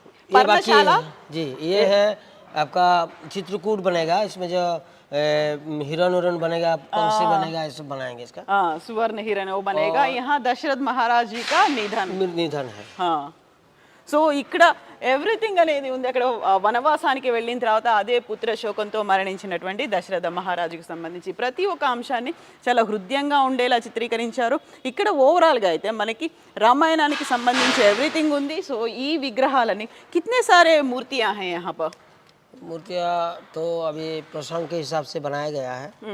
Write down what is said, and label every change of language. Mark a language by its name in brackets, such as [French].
[Hindi] पर्णशाला जी, ये है आपका चित्रकूट बनेगा, इसमें जो हिरण उरण बनेगा, पंछी बनेगा, ये सब बनाएंगे इसका। सुवर्ण हिरण वो बनेगा। यहाँ दशरथ महाराज जी का निधन है। [Telugu] हाँ సో ఇక్కడ ఎవ్రీథింగ్ అనేది ఉంది. అక్కడ వనవాసానికి వెళ్ళిన తర్వాత అదే పుత్ర శోకంతో మరణించినటువంటి దశరథ మహారాజుకు సంబంధించి ప్రతి ఒక్క అంశాన్ని చాలా హృదయంగా ఉండేలా చిత్రీకరించారు. ఇక్కడ ఓవరాల్గా అయితే మనకి రామాయణానికి సంబంధించి ఎవ్రీథింగ్ ఉంది. సో ఈ విగ్రహాలని [Hindi] కితనే సారే మూర్తియా హై యహాं पर? मूर्तियाँ तो अभी प्रसंग के हिसाब से बनाया गया है।